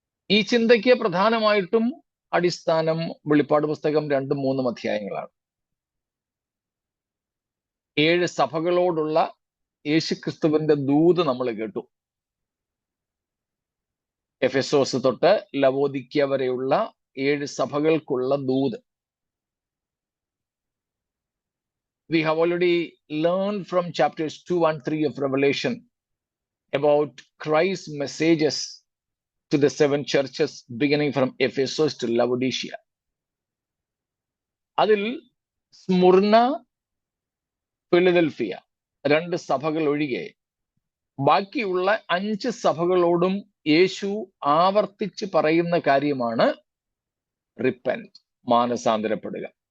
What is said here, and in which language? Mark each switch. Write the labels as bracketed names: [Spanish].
[Malayalam] ഈ ചിന്തയ്ക്ക് പ്രധാനമായിട്ടും അടിസ്ഥാനം വെളിപ്പാട് പുസ്തകം 2-3 അധ്യായങ്ങളാണ്. 7 സഭകളോടുള്ള യേശുക്രിസ്തുവിന്റെ ദൂത് നമ്മൾ കേട്ടു. എഫെസോസ് തൊട്ട് ലവോദിക്യ വരെയുള്ള 7 സഭകൾക്കുള്ള ദൂത്. [English] We have already learned from chapters 2 and 3 of Revelation about Christ's messages to the 7 churches beginning from Ephesus to Laodicea. [Malayalam] അതിൽ സ്മുർണ, ഫിലദൽഫിയ 2 സഭകൾ ഒഴികെ ബാക്കിയുള്ള 5 സഭകളോടും യേശു ആവർത്തിച്ച് പറയുന്ന കാര്യമാണ് റിപ്പന്റ്, മാനസാന്തരപ്പെടുക.